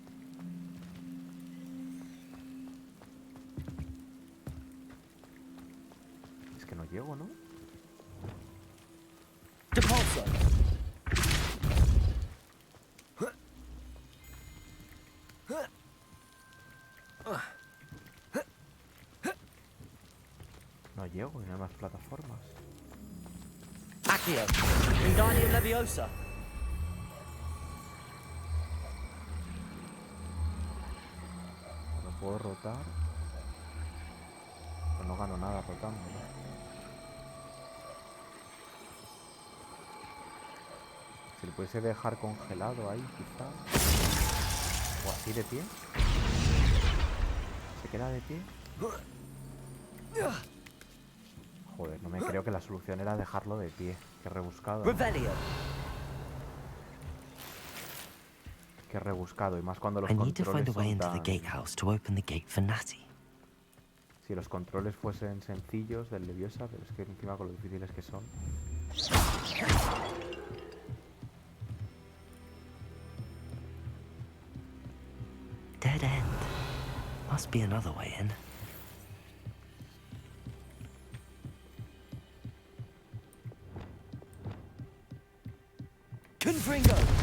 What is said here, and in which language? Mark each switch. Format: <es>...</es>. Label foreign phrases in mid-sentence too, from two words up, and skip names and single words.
<es>Es que no llego, ¿no? Depulso. No llego y no hay más plataformas. Accio! Wingardium Leviosa! No puedo rotar. Pues no gano nada rotando, ¿no? Si lo pudiese dejar congelado ahí, quizá. O así de pie. ¿Se queda de pie? Joder, no me creo que la solución era dejarlo de pie. Qué rebuscado. Revelio. Qué rebuscado, y más cuando los</es> <en>I need to find</en> <es>controles</es> <en>a way</en> <es>son</es> <en>into the</en> <es>tan...</es> <en>gatehouse to open the gate for Natty.</en> <es>Si los controles fuesen sencillos del Leviosa, pero es que encima con lo difíciles que son.</es> <en>Dead end. Must be another way in.</en> <es>Confringo!</es>